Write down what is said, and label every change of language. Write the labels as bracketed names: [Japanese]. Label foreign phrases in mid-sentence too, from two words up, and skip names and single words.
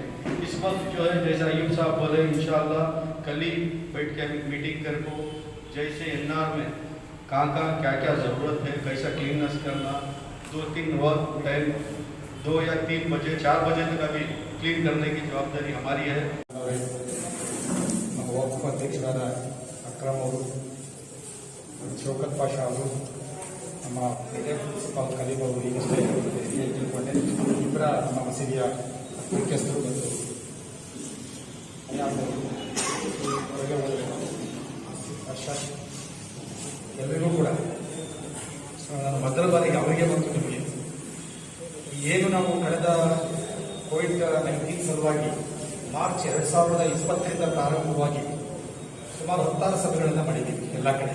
[Hindi] इस वक्त जो है जैसा अयूब साहब बोले, इंशाअल्लाह कल ही बैठ के मीटिंग कर को जैसे यन्नार में कहाँ क्या क्या ज़रूरत है, कैसा क्लीननेस करना, 2-3 वक्त टाइम 2 या 3 बजे 4 बजे तक अभी क्लीन करने की जवाबदारी हमारी है। [Kannada] ನಮ್ಮ ವಕ್ಫ್ ಅಧ್ಯಕ್ಷರಾದ ಅಕ್ರಮ್ ಅವರು, ಶೌಕತ್ ಪಾಷಾ ಅವರು, ನಮ್ಮ ಪ್ರಿನ್ಸಿಪಾಲ್ ಕಲೀಮ್ ಅವರು ಈಗಷ್ಟೇ ತಿಳ್ಕೊಂಡೆ, ಇಬ್ಬರ ನಮ್ಮ ಮಸೀದಿಯ ಮುಖ್ಯಸ್ಥರು ಮತ್ತು ಹೊರಗೆ ಹೋದರೆ ಅರ್ಷದ್ ಎಲ್ಲರಿಗೂ ಕೂಡ ನಾನು ಮೊದಲ ಬಾರಿಗೆ ಅವರಿಗೆ ಮತ್ತು ನಿಮಗೆ ಏನು ನಾವು ಕಳೆದ ಕೋವಿಡ್-19 ಸಲುವಾಗಿ ಮಾರ್ಚ್ 2020ರಿಂದ ಪ್ರಾರಂಭವಾಗಿ ಸುಮಾರು 16 ಸಭೆಗಳನ್ನು ಮಾಡಿದ್ದೀವಿ ಎಲ್ಲ ಕಡೆ.